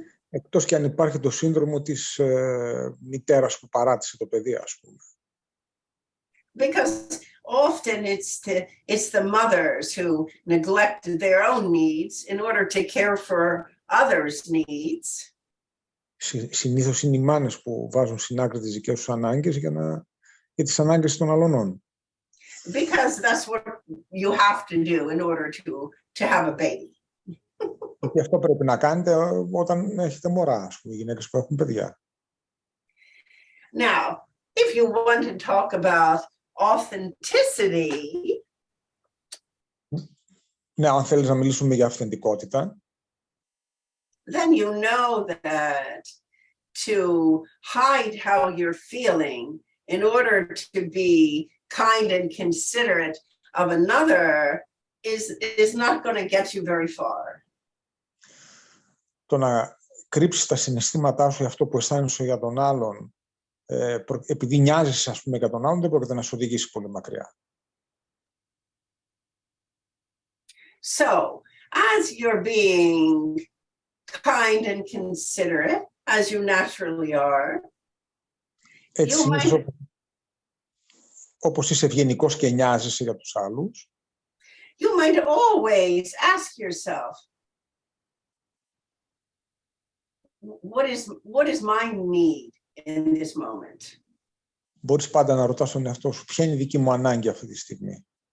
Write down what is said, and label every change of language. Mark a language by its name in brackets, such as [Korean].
[Greek] Εκτός και αν υπάρχει το σύνδρομο της μητέρας που παράτησε το παιδί, ας πούμε. [English] Because often it's the mothers who neglect their own needs in order to care for others' needs. [Greek] Συνήθως είναι οι μάνες που βάζουν στην άκρη τις δικές τους ανάγκες για τις ανάγκες των αλλωνών. [English] Because that's what you have to do in order to have a baby. [Greek] Και αυτό πρέπει να κάνετε όταν έχετε μωρά, ας πούμε, οι γυναίκες που έχουν παιδιά. [English] Now, if you want to talk about authenticity, [Greek] Ναι, αν θέλεις να μιλήσουμε για αυθεντικότητα, [English] then you know that to hide how you're feeling in order to be kind and considerate of another is not going to get you very far. [Greek] το να κρύψεις τα συναισθήματά σου για αυτό που αισθάνεσαι για τον άλλον, επειδή νοιάζεσαι, ας πούμε, για τον άλλον, δεν πρόκειται να σου οδηγήσει πολύ μακριά. [English] So, as you're being kind and considerate, as you naturally are, [Greek] Έτσι, [English] you [Greek] συνήθως, [English] might, [Greek] όπως είσαι ευγενικός και νοιάζεσαι για τους άλλους, [English] you might always ask yourself, what is my need in this moment? [Greek] μπορείς πάντα να ρωτάς τον εαυτό σου, ποια είναι η δική μου ανάγκη αυτή τη στιγμή.